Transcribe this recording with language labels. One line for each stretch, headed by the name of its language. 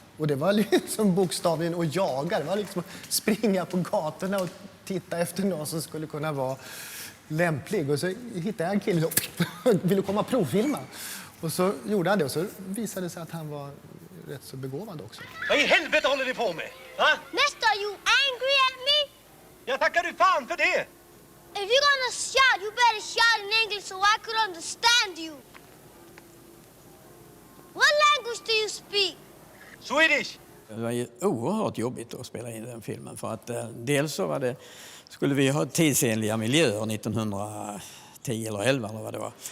Swedish: Och det var liksom bokstavligen att jaga. Det var liksom att springa på gatorna och titta efter någon som skulle kunna vara lämplig. Och så hittade jag en kille och ville komma och provfilma. Och så gjorde han det och så visade det sig att han var rätt så begåvad också. Vad i helvete håller ni på med? Va?
English: Mister, are you angry at me?
Swedish: Jag tackar du fan för det!
English: If you're gonna shout, you better shout in English so I could understand you. What language do you speak? Swedish!
Swedish: Det var ju oerhört jobbigt att spela in den filmen för att dels så skulle vi ha tidsenliga miljöer 1910 eller 11 eller vad det var.